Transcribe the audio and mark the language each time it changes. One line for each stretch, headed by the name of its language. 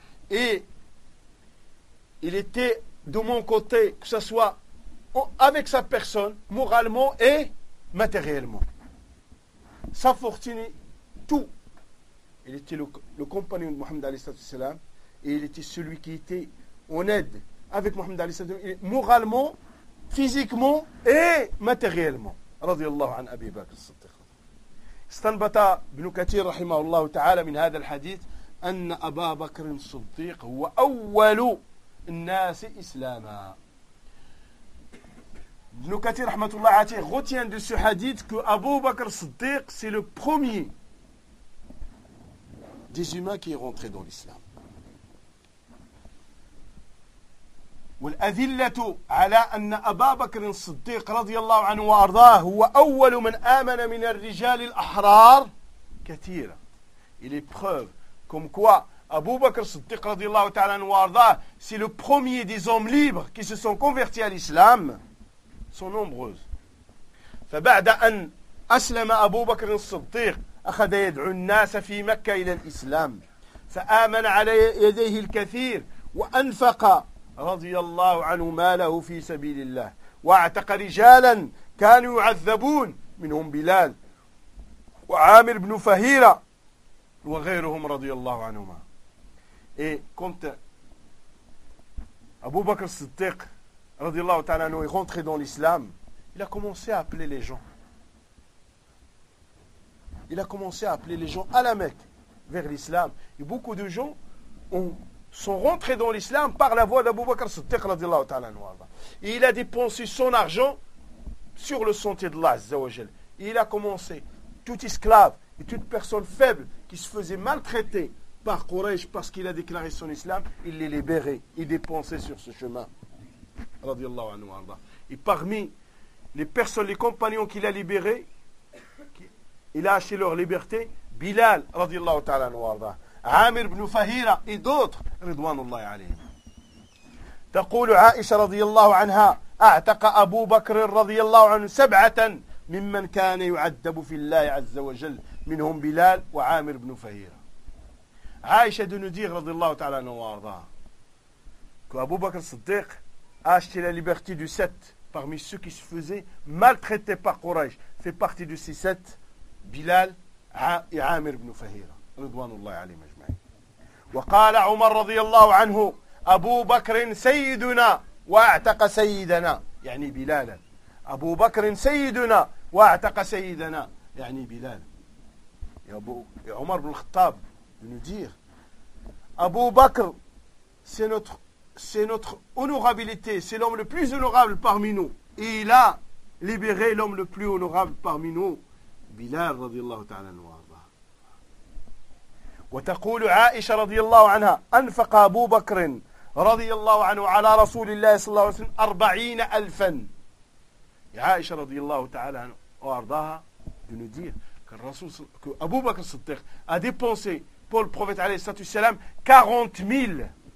French: Et il était de mon côté, que ce soit avec sa personne, moralement et matériellement. sa fortune, tout. Il était le compagnon de Mohammed Ali Sallallahu Alaihi Wasallam et il était celui qui était en aide avec Mohammed Ali Sallallahu Alaihi Wasallam, moralement, physiquement et matériellement.
Arabic: Radiallahu an Abi Bakr as-Siddiq. استنبط ابن كثير رحمه الله تعالى من هذا الحديث أن أبا بكر الصديق هو أول الناس إسلاما.
French: ابن كثير
Arabic: رحمه الله عليه
French: retient de ce hadith que Abu Bakr Siddiq c'est le premier des humains qui est rentré dans l'islam.
Arabic: والأذلة على أن أبا بكر الصديق رضي الله عنه وأرضاه هو أول من آمن من الرجال الأحرار كثيرة.
French: Il est preuve comme quoi Abu Bakr
Arabic: الصديق رضي الله تعالى عنه وأرضاه
French: c'est le premier des hommes libres qui se sont convertis à l'islam sont nombreuses.
Arabic: فبعد أن أسلم أبو بكر الصديق أخذ يدعو الناس في مكة إلى الإسلام فآمن على يديه الكثير وأنفق رضي الله عنه ماله في سبيل الله واعتق رجالا كانوا يعذبون منهم بلال وعامر بن فهيرة وغيرهم رضي الله عنهما.
French: Et quand Abu Bakr Siddiq
Arabic: رضي الله تعالى عنه
French: est rentré dans l'islam, il a commencé à appeler les gens. Il a commencé à appeler les gens à la Mecque vers l'islam. Et beaucoup de gens sont rentrés dans l'islam par la voie d'Abu Bakr Siddiq radiallahu ta'ala anhu. Et il a dépensé son argent sur le sentier de Allah Azza wa Jal. Et il a commencé, tout esclave et toute personne faible qui se faisait maltraiter par Quraysh parce qu'il a déclaré son islam, il les libérait, il dépensait sur ce chemin radiallahu anhu. Et parmi les personnes, les compagnons qu'il a libérés, il a acheté leur liberté, Bilal radiallahu ta'ala anhu.
Arabic: عامر بن فهيرة إدوتر رضوان الله عليه. تقول عائشة رضي الله عنها أعتق أبو بكر رضي الله عنه سبعة ممن كان يعذب في الله عز وجل منهم بلال وعامر بن فهيرة. عائشة دنودير رضي الله تعالى عنه وارضاه أبو بكر الصديق أشتري
French: la liberté du sept parmi ceux qui se faisaient maltraiter par Quraysh fait partie de ces sept
Arabic: بلال عامر بن فهيرة رضوان الله عليهم أجمعين. وقال عمر رضي الله عنه أبو بكر سيدنا واعتق سيدنا يعني بلالا. أبو بكر سيدنا واعتق سيدنا يعني بلالا. يا عمر بن الخطاب ندير أبو بكر
French: c'est notre honorabilité, c'est l'homme le plus honorable parmi nous. Il a libéré l'homme le plus honorable parmi nous بلال
Arabic: رضي الله تعالى عنه. وتقول عائشة رضي الله عنها أنفق أبو بكر رضي الله عنه على رسول الله صلى الله عليه وسلم 40,000. عائشة رضي الله تعالى عنه وأرضاها تنذير الرسول أبو بكر الصديق
French: a dépensé pour le prophète
Arabic: عليه الصلاة والسلام 40,000.